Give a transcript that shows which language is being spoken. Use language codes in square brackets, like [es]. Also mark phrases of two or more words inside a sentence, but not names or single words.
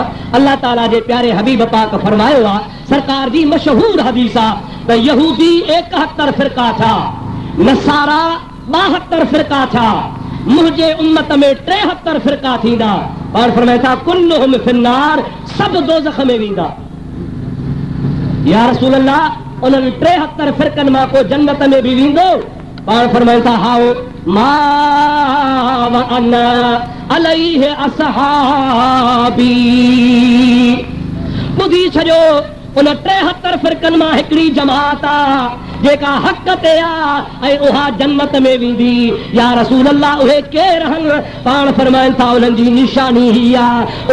[sd] अल्लाह ताला जे प्यारे हबीब पाक फरमायो आहे, सरकार जी मशहूर हदीस आहे त यहूदी 71 फ़िरका था, नसारा 72 फ़िरका था, मुंहिंजे उम्मत में 73 फ़िरका थींदा। और फरमाए था [ar] كلهم في النار, [sd] सभु दोज़ख में वेंदा। [ar] يا رسول الله [sd] उन्हनि 73 फ़िरकनि मां को जन्नत में बि वेंदो? पाण फरमाए था हाओ [ar] ما و أنا عليه أصحابي. [sd] ॿुधी छॾियो, उन 73 फ़िरकनि मां हिकिड़ी जमात आहे जेका हक़ ते आहे ऐं उहा जन्नत में वेंदी। [ar] يا رسول الله [sd] उहे केर आहिनि? पाण फरमाइनि था उन्हनि जी निशानी ही आहे।